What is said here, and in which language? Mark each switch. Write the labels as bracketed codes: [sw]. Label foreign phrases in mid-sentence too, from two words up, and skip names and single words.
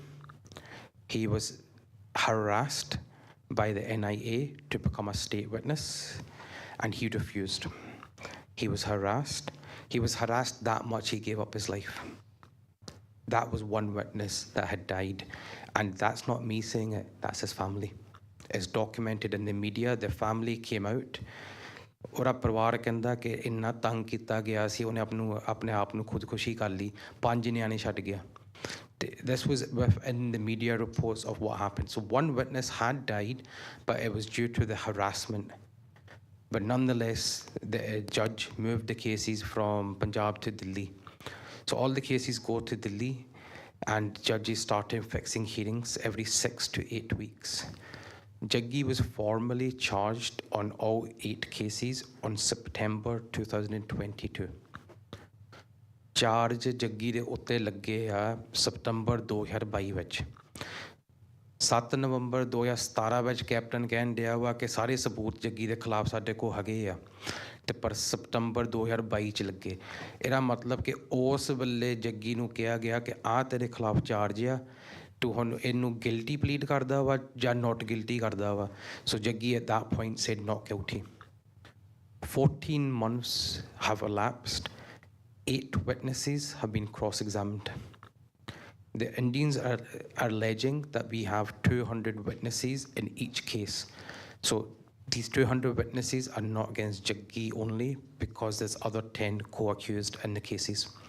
[en] He was harassed by the NIA to become a state witness, and he refused. He was harassed. He was harassed that much he gave up his life. That was one witness that had died. And that's not me saying it, that's his family. It's documented in the media. The family came out. [pa] ਉਹਦਾ ਪਰਿਵਾਰ ਕਹਿੰਦਾ ਕਿ ਇੰਨਾ ਤੰਗ ਕੀਤਾ ਗਿਆ ਸੀ ਉਹਨੇ ਆਪਣੇ ਆਪ ਨੂੰ ਖੁਦਕੁਸ਼ੀ ਕਰ ਲਈ 5 ਨਿਆਣੇ ਛੱਡ ਗਿਆ [en] This was in the media reports of what happened. So one witness had died, but it was due to the harassment. But nonetheless, the judge moved the cases from Punjab to Delhi. So all the cases go to Delhi, and judges started fixing hearings every 6 to 8 weeks. Jaggi was formally charged on all 8 cases on September 2022. [pa] Charge Jaggi ਦੇ ਉੱਤੇ ਲੱਗੇ ਆ ਸਤੰਬਰ 2022 ਵਿੱਚ 7 ਨਵੰਬਰ 2017 ਵਿੱਚ ਕੈਪਟਨ ਕਹਿਣ ਡਿਆ ਵਾ ਕਿ ਸਾਰੇ ਸਬੂਤ ਜੱਗੀ ਦੇ ਖਿਲਾਫ ਸਾਡੇ ਕੋਲ ਹੈਗੇ ਆ ਤੇ ਪਰ ਸਤੰਬਰ 2022 ਚ ਲੱਗੇ ਇਹਦਾ ਮਤਲਬ ਕਿ ਉਸ ਵੇਲੇ ਜੱਗੀ ਨੂੰ ਕਿਹਾ ਗਿਆ ਕਿ ਆ ਤੇਰੇ ਖਿਲਾਫ ਚਾਰਜ ਆ ਤੂੰ ਹੁਣ ਇਹਨੂੰ [en] guilty plead [pa] ਕਰਦਾ ਵਾ ਜਾਂ [en] not guilty [pa] ਕਰਦਾ ਵਾ ਸੋ ਜੱਗੀ [en] at that point said not guilty. 14 months have elapsed. 8 witnesses have been cross-examined. The Indians are alleging that we have 200 witnesses in each case. So these 200 witnesses are not against Jaggi only because there's other 10 co-accused in the cases.